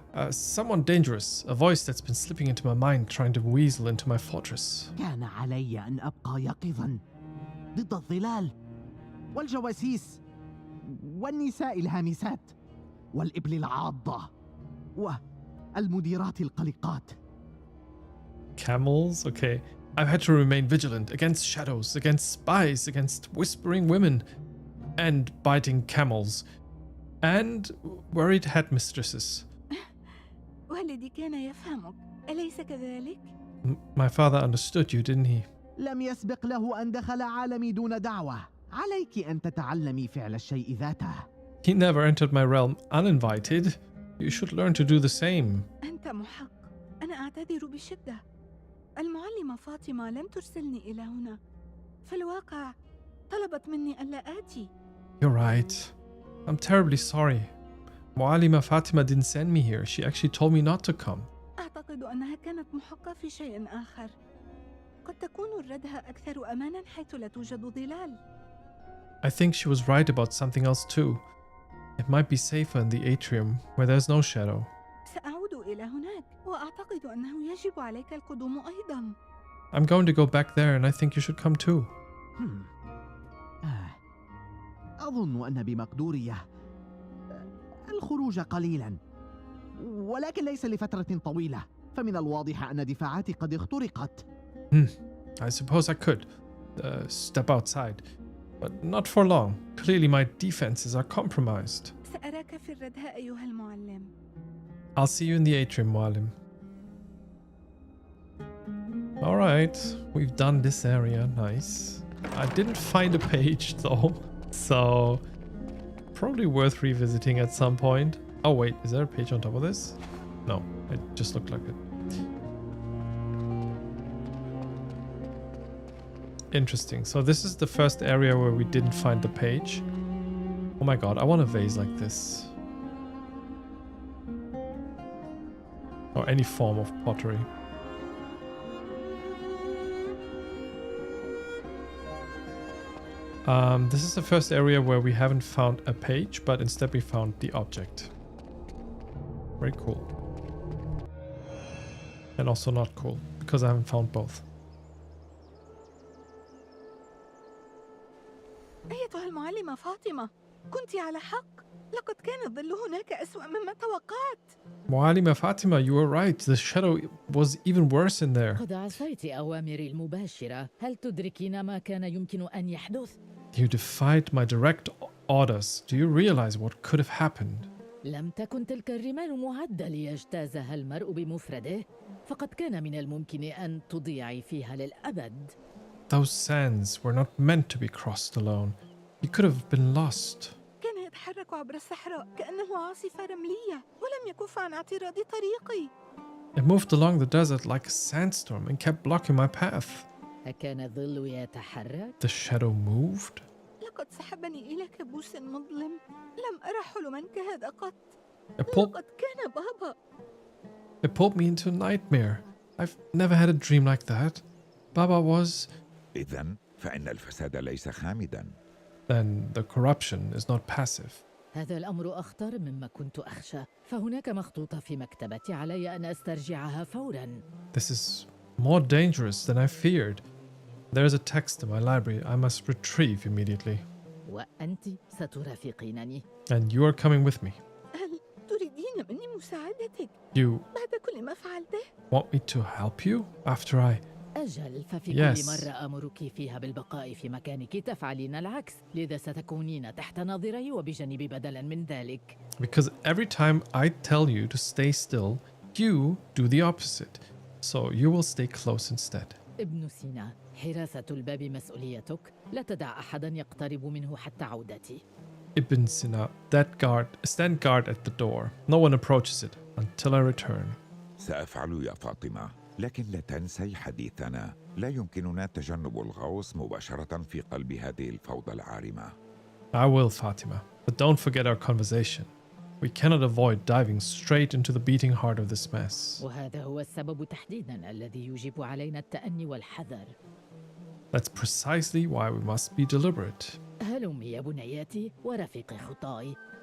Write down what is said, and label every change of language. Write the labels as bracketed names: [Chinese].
[English] Someone dangerous. A voice that's been slipping into my mind, trying to weasel into my fortress. [Arabic] كان علي أن أبقى يقظا ضد الظلال والجواسيس والنساء الهامسات والإبل العاضة والمديرات القلقات. [English] Camels? Okay. I've had to remain vigilant against shadows, against spies, against whispering women, and biting camels, and worried headmistresses. [Arabic] والدي كان يفهمك، أليس كذلك؟ [English] My father understood you, didn't he? [Arabic] لم يسبق له أن دخل عالمي دون دعوة. عليك أن تتعلمي فعل الشيء ذاته. [English] He never entered my realm uninvited. You should learn to do the same. [Arabic] أنت محق. أنا أعتذر بشدة. المعلمة فاطمة لم ترسلني إلى هنا. في الواقع طلبت مني ألا آتي. [English] You're right. I'm terribly sorry. Mualima Fatima didn't send me here. She actually told me not to come. [Arabic] أعتقد أنها كانت محقة في شيء آخر. قد تكون الردهة أكثر أماناً حيث لا توجد ظلال. [English] I think she was right about something else too. It might be safer in the atrium where there's no shadow. [Arabic] سأعود إلى هناك وأعتقد أنه يجب عليك القدوم أيضاً. [English] I'm going to go back there and I think you should come too. [Arabic] أظن أن بمقدوري الخروج قليلا، ولكن ليس لفترة طويلة، فمن الواضح أن دفاعاتي قد اخترقت. [English] I suppose I could step outside, but not for long. Clearly my defenses are compromised. [Arabic] سأراك في الردهة أيها المعلم. [English] I'll see you in the atrium, Mualim. Alright, we've done this area. Nice. I didn't find a page though, so probably worth revisiting at some point. Oh wait, is there a page on top of this? No, it just looked like it. Interesting. So this is the first area where we didn't find the page. Oh my god, I want a vase like this. Or any form of pottery. This is the first area where we haven't found a page, but instead we found the object. Very cool. And also not cool, because I haven't found both. [Arabic] أيتها المعلمة فاطمة، كنت على حق. لقد كان الظل هناك أسوأ مما توقعت. [English] Mualima Fatima, you were right. The shadow was even worse in there. [Arabic] قد عصيت أوامري المباشرة. هل تدركين ما كان يمكن أن يحدث؟ [English] You defied my direct orders. Do you realize what could have happened? [Arabic] لم تكن تلك الرمال معدة ليجتازها المرء بمفرده، فقد كان من الممكن أن تضيعي فيها للأبد. [English] Those sands were not meant to be crossed alone. You could have been lost. [Arabic] كان يتحرك عبر الصحراء كأنه عاصفة رملية ولم يكف عن اعتراض طريقي. [English] It moved along the desert like a sandstorm and kept blocking my path. [Arabic] أكان الظل يتحرك؟ [English] The shadow moved? [Arabic] لقد سحبني إلى كابوس مظلم. لم أرى حلما كهذا قط. [English] It [Arabic] لقد كان بابا. [English] pulled me into a nightmare. I've never had a dream like that. Baba was... [Arabic] إذن فإن الفساد ليس خامدا. [English] Then the corruption is not passive. [Arabic] هذا الأمر أخطر مما كنت أخشى، فهناك مخطوطة في مكتبتي علي أن أسترجعها فوراً. [English] This is more dangerous than I feared. There's a text in my library I must retrieve immediately. [Arabic] وأنت سترافقينني. [English] And you are coming with me. [Arabic] هل تريدين مني مساعدتك [English] You [Arabic] بعد كل ما فعلته؟ [English] want me to help you after I... [Arabic] أجل، ففي [English] Yes. [Arabic] كل مرة أمرك فيها بالبقاء في مكانك تفعلين العكس، لذا ستكونين تحت ناظري وبجانبي بدلاً من ذلك. [English] Because every time I tell you to stay still, you do the opposite. So you will stay close instead. [Arabic] ابن سينا، حراسة الباب مسؤوليتك، لا تدع أحداً يقترب منه حتى عودتي. [English] Ibn Sina, stand guard at the door. No one approaches it until I return. [Arabic] سأفعل يا فاطمة، لكن لا تنسي حديثنا. لا يمكننا تجنب الغوص مباشرة في قلب هذه الفوضى العارمة. [English] I will, Fatima, but don't forget our conversation. We cannot avoid diving straight into the beating heart of this mess. [Arabic] وهذا هو السبب تحديداً الذي يجب علينا التأني والحذر. [English] That's precisely why we must be deliberate. [Arabic] هلمي يا بنياتي ورفيقي خطاي.